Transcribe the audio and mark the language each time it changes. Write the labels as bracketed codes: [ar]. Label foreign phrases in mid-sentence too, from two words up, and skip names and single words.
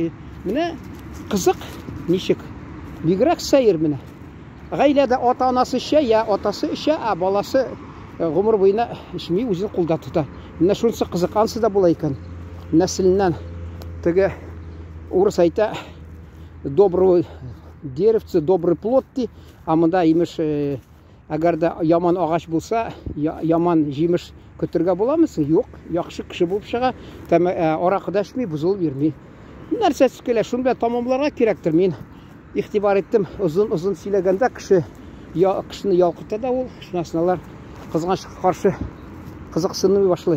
[tt] Менә кызык, ничек? Бигрәк сәер менә. Гаиләдә ата-анасы эчә, я атасы эчә, баласы гомер буена эчми, үзен кулда тота. Менә шунысы кызыкансы да була икән. Нәселеннән теге урыс әйтә, [ru] добрый деревце, добрый плод [tt] ди, монда имеш, әгәр дә яман агач булса, яман җимеш көтергә буламысың? Юк, яхшы кеше булып чыга, аракы да эчми, бузылып йөрми. Нәрсәсе килә, шуны белән тамамларга кирәктер. Мин игътибар иттем, озын сөйләгәндә кешене ялкыта да ул, шунасын алар кызганычка каршы кызыксынмый башлый.